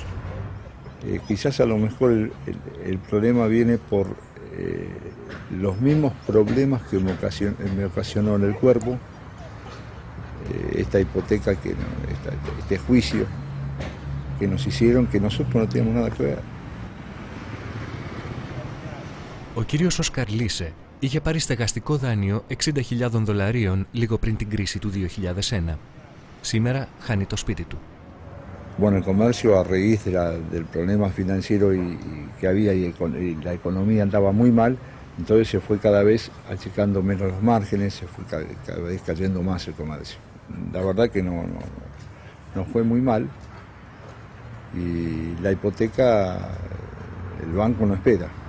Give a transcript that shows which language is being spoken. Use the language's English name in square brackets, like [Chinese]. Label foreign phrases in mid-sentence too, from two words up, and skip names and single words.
[Spanish] Quizás a lo mejor el problema viene por los mismos problemas que me ocasionó en el cuerpo, esta hipoteca, este juicio que nos hicieron, que nosotros no teníamos nada que ver. [Greek] Ο κύριος Όσκαρ Λίσε είχε πάρει στεγαστικό δάνειο $60.000 λίγο πριν την κρίση του 2001. Σήμερα χάνει το σπίτι του. [Spanish] Bueno, el comercio a raíz del problema financiero que había y la economía andaba muy mal, entonces se fue cada vez achicando menos los márgenes, se fue cada vez cayendo más el comercio. La verdad que no fue muy mal y la hipoteca el banco no espera.